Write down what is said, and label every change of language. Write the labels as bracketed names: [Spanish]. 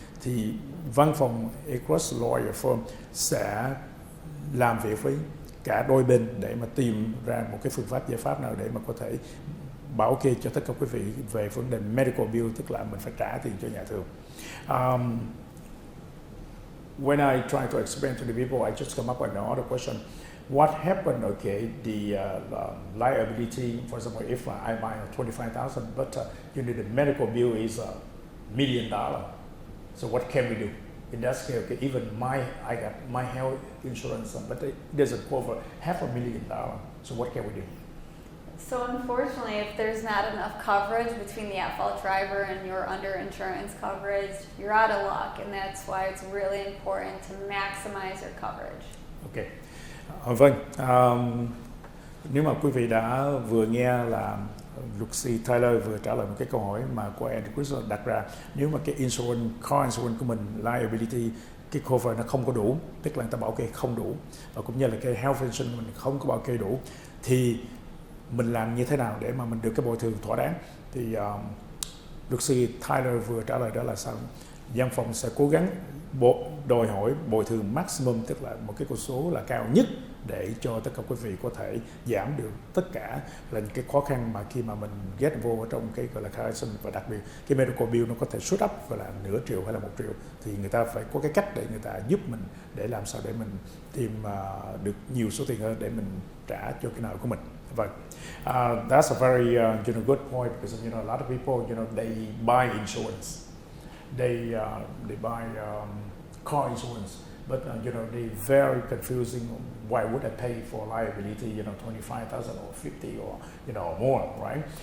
[Vietnamese] Thì văn phòng Across Lawyer Firm sẽ làm việc với cả đôi bên để mà tìm ra một cái phương pháp, giải pháp nào để mà có thể bảo kê cho tất cả quý vị về vấn đề medical bill, tức là mình phải trả tiền cho nhà thương. [English] When I try to explain to the people, I just come up with another question. What happened, okay, the liability, for example, if I buy a 25,000, but you need a medical bill is $1 million. So what can we do? In that scale, okay, even I got my health insurance, but it doesn't cover $500,000. So what can we do? So unfortunately, if there's not enough coverage between the at-fault driver and your underinsurance coverage, you're out of luck, and that's why it's really important to maximize your coverage. Okay. [Vietnamese] Vâng, nếu mà quý vị đã vừa nghe là luật sư Tyler vừa trả lời một cái câu hỏi mà của Andy Chris đặt ra, nếu mà cái insurance, car insurance của mình, liability, cái cover nó không có đủ, tức là người ta bảo kê không đủ, và cũng như là cái health insurance của mình không có bảo kê đủ, thì mình làm như thế nào để mà mình được cái bồi thường thỏa đáng? Thì luật sư Tyler vừa trả lời đó là sao? Văn phòng sẽ cố gắng đòi hỏi bồi thường maximum, tức là một cái con số là cao nhất để cho tất cả quý vị có thể giảm được tất cả là những cái khó khăn mà khi mà mình get vô ở trong cái gọi là car insurance, và đặc biệt cái medical bill nó có thể [English] shoot up [Vietnamese] gọi là nửa triệu hay là 1 triệu, thì người ta phải có cái cách để người ta giúp mình để làm sao để mình tìm được nhiều số tiền hơn để mình trả cho cái nợ của mình. Vâng, [English] that's a very good point, because a lot of people they buy insurance, they buy car insurance, but they very confusing. Why would I pay for liability 25,000 or 50 or more, right?